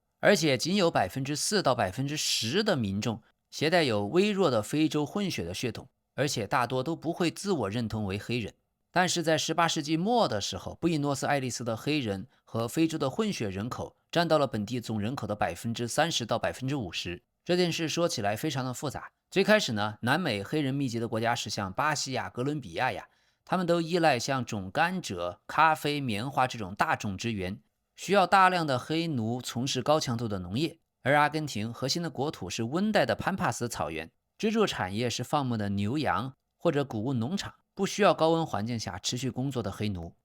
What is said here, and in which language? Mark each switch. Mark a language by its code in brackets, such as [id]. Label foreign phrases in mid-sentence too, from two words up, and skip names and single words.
[zh] 而且僅有 4% 到 10% 的民眾攜帶有微弱的非洲混血的血統，而且大多都不會自我認同為黑人。但是在18世紀末的時候，布宜諾斯艾利斯的黑人和非洲的混血人口占到了本地總人口的 30% 到 50%。這件事說起來非常的複雜。最開始呢，南美黑人密集的國家是像巴西呀、哥倫比亞呀，他們都依賴像種甘蔗、咖啡、棉花這種大種植園，需要大量的黑奴從事高強度的農業。而阿根廷核心的國土是溫帶的潘帕斯草原，支柱產業是放牧的牛羊或者穀物農場，不需要高溫環境下持續工作的黑奴。